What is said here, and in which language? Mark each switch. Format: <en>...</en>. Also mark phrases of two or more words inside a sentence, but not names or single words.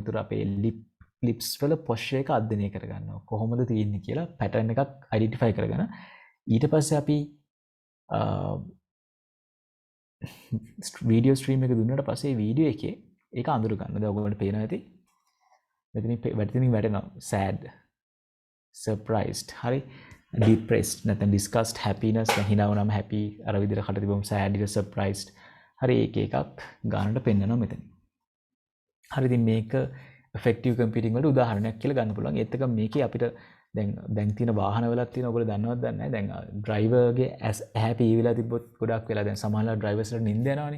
<si>ඒතර අපේ lips වල posture එක අධ්‍යයනය කරගන්නවා. කොහොමද තියෙන්නේ කියලා pattern එකක් identify කරගෙන ඊට පස්සේ අපි</si> <en>video stream</en> <si>එක දුන්නට පස්සේ වීඩියෝ එකේ ඒක අඳුර ගන්න. දැන් ඔයගොල්ලන්ට පේනවා ඇති. මෙතනින් වැටෙනවා</si> <en>sad, surprised, හරි, depressed නැත්නම් disgust, happiness,</en> <si>හිනා වුණාම happy, අර විදිහට කට තිබුම</si> <en>sad, surprised.</en> <si>හරි ඒක එකක් ගන්නට පෙන්නනවා මෙතන. හරි. ඉතින් මේක</si> <en>effective computing</en> <si>වලට උදාහරණයක් කියලා ගන්න පුළුවන්. ඒත් එක මේකේ අපිට දැන් තියෙන වාහන වලත් තියෙන ඔයගොල්ලෝ දන්නවද දන්නේ නැහැ. දැන් ඩ්‍රයිවර්ගේ ඇහැ පීවිලා තිබ්බොත් ගොඩක් වෙලා දැන් සමහරවල් ඩ්‍රයිවර්ස්ලා නිින්ද යනවානේ.</si>